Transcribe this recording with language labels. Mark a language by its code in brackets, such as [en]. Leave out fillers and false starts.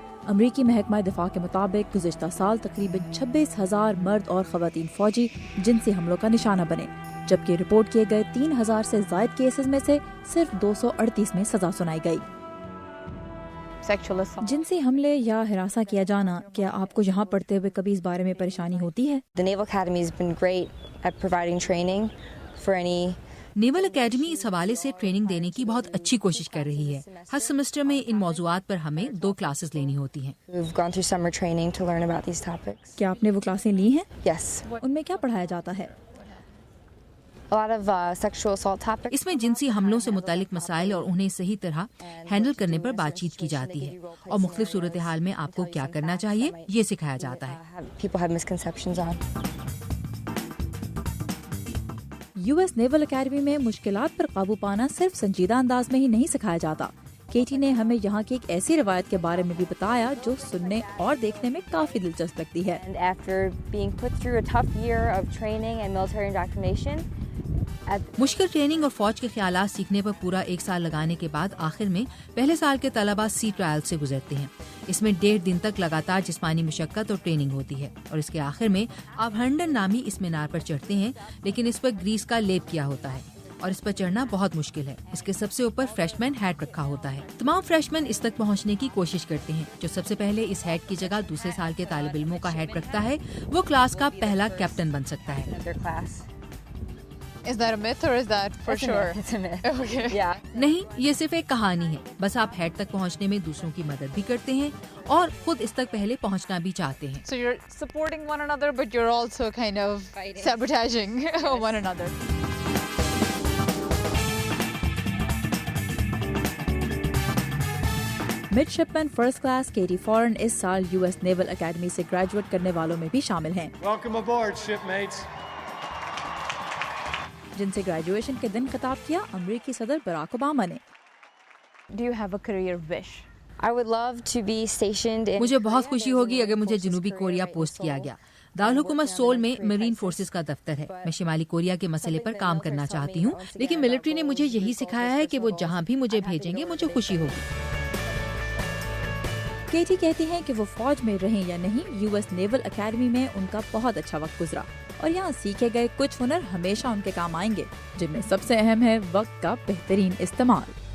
[ur] امریکی محکمہ دفاع کے مطابق گزشتہ سال تقریباً 26,000 مرد اور خواتین فوجی جنسی حملوں کا نشانہ بنے، جبکہ رپورٹ کیے گئے 3,000 سے زائد کیسز میں سے صرف 238 میں سزا سنائی گئی۔ جنسی حملے یا ہراساں کیا جانا، کیا آپ کو یہاں پڑھتے ہوئے کبھی اس بارے میں پریشانی ہوتی ہے؟ [en] The Naval Academy has been great at providing training for any [ur] naval academy اس حوالے سے ٹریننگ دینے کی بہت اچھی کوشش کر رہی ہے۔ ہر سیمسٹر میں ان موضوعات پر ہمیں 2 کلاسز لینی ہوتی ہیں۔ [en] who've gone through summer training to learn about these topics. [ur] کیا آپ نے وہ کلاسیں لی ہیں؟ [en] Yes. [ur] ان میں کیا پڑھایا جاتا ہے؟ [en] A lot of sexual assault topics. [ur] اس میں جنسی حملوں سے متعلق مسائل اور انہیں صحیح طرح ہینڈل کرنے پر بات چیت کی جاتی ہے، اور مختلف صورتحال میں آپ کو کیا کرنا چاہیے یہ سکھایا جاتا ہے۔ [en] People have misconceptions on. [ur] U S naval academy میں مشکلات پر قابو پانا صرف سنجیدہ انداز میں ہی نہیں سکھایا جاتا۔ کیٹی نے ہمیں یہاں کی ایک ایسی روایت کے بارے میں بھی بتایا جو سننے اور دیکھنے میں کافی دلچسپ لگتی ہے۔ [en] And after being put through a tough year of training and military indoctrination, [ur] مشکل ٹریننگ اور فوج کے خیالات سیکھنے پر پورا 1 سال لگانے کے بعد آخر میں پہلے سال کے طلباء سی ٹرائل سے گزرتے ہیں۔ اس میں 1.5 دن تک لگاتار جسمانی مشقت اور ٹریننگ ہوتی ہے، اور اس کے آخر میں آپ ہنڈن نامی اس مینار پر چڑھتے ہیں، لیکن اس پر گریس کا لیپ کیا ہوتا ہے اور اس پر چڑھنا بہت مشکل ہے۔ اس کے سب سے اوپر فریشمین ہیٹ رکھا ہوتا ہے۔ تمام فریشمین اس تک پہنچنے کی کوشش کرتے ہیں۔ جو سب سے پہلے اس ہیٹ کی جگہ دوسرے سال کے طالب علموں کا ہیٹ رکھتا ہے وہ کلاس کا پہلا کیپٹن بن سکتا ہے۔ [en] their class. Is that a myth or is that for It's a sure? myth, it's a myth. Okay. Yeah. [ur] نہیں، یہ صرف ایک کہانی ہے۔ بس آپ ہیٹ تک پہنچنے میں دوسروں کی مدد بھی کرتے ہیں اور خود اس تک پہلے پہنچنا بھی چاہتے ہیں۔ [en] So you're supporting one another, but you're also kind of sabotaging one another. [ur] Mid شپمین first class Katy فورن اس سال یو ایس نیول اکیڈمی سے گریجویٹ کرنے والوں میں بھی شامل ہیں، [en] Welcome aboard, shipmates. [ur] جن سے گریجویشن کے دن خطاب کیا امریکی صدر براک اوباما نے۔ [en] Do you have a career wish? I would love to be stationed in. [ur] مجھے بہت خوشی ہوگی اگر مجھے جنوبی کوریا پوسٹ کیا گیا۔ دارالحکومت سول میں مرین فورسز کا دفتر ہے۔ میں شمالی کوریا کے مسئلے پر کام کرنا چاہتی ہوں، لیکن ملٹری نے مجھے یہی سکھایا ہے کہ وہ جہاں بھی مجھے بھیجیں گے مجھے خوشی ہوگی۔ کیٹی کہتی ہیں کہ وہ فوج میں رہیں یا نہیں، یو ایس نیول اکیڈمی میں ان کا بہت اچھا وقت گزرا، اور یہاں سیکھے گئے کچھ ہنر ہمیشہ ان کے کام آئیں گے، جن میں سب سے اہم ہے وقت کا بہترین استعمال۔